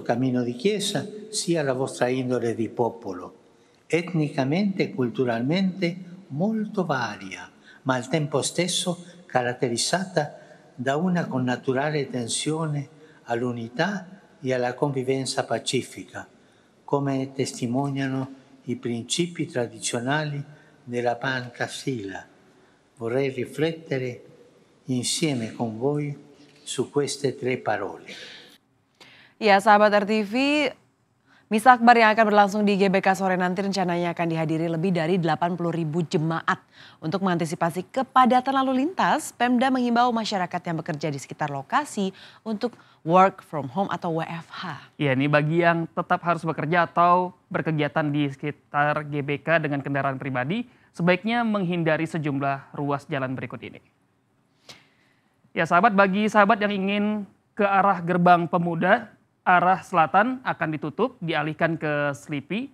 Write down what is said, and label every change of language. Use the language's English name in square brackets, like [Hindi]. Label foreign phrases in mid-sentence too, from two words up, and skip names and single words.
[Italian] cammino di Chiesa sia la vostra indole di popolo, etnicamente e culturalmente molto varia, ma al tempo stesso caratterizzata da una connaturale tensione all'unità e alla convivenza pacifica, come testimoniano i principi tradizionali della Pancasila. Vorrei riflettere insieme con voi su queste 3 parole. [Indonesian] Ya, sahabat RTV, Misa Akbar yang akan berlangsung di GBK sore nanti rencananya akan dihadiri lebih dari 80.000 jemaat. Untuk mengantisipasi kepadatan lalu lintas, Pemda menghimbau masyarakat yang bekerja di sekitar lokasi untuk [English] work from home [Indonesian] atau WFH. Ya, ini bagi yang tetap harus bekerja atau berkegiatan di sekitar GBK dengan kendaraan pribadi, sebaiknya menghindari sejumlah ruas jalan berikut ini. Ya sahabat, bagi sahabat yang ingin ke arah Gerbang Pemuda, arah selatan akan ditutup, dialihkan ke Slipi.